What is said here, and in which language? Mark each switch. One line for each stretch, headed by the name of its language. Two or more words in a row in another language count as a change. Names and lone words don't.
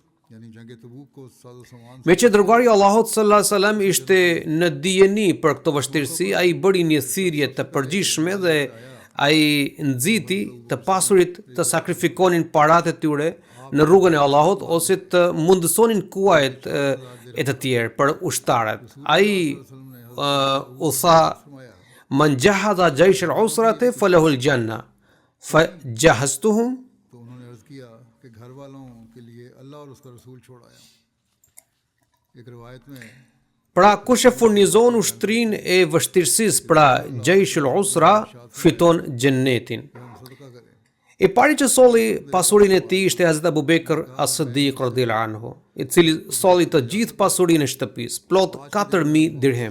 Albanian: Me që dërguari i Allahut
Arabic: صلى الله عليه وسلم
Albanian: ishte në dijeni për këtë vështirësi, ai bëri një thirrje të përgjithshme dhe ai nxiti të pasurit të sakrifikonin paratë e tyre në rrugën e Allahut ose të mundësonin kuajt e të tjerë për ushtarët. Ai u tha,
Arabic: من جاهد جيش العسرة فله الجنة فجهزتهم.
Albanian: Pra, kush e furnizon ushtrin e vështirësisë, pra
Arabic: جيش العسرة,
Albanian: fiton xhennetin. I pari që solli pasurinë e tij ishte Hazrat Abu Bekr as-Siddiq
Arabic: رضي الله عنه,
Albanian: i cili solli të gjithë pasurinë e shtëpisë, plot 4000 dirhem.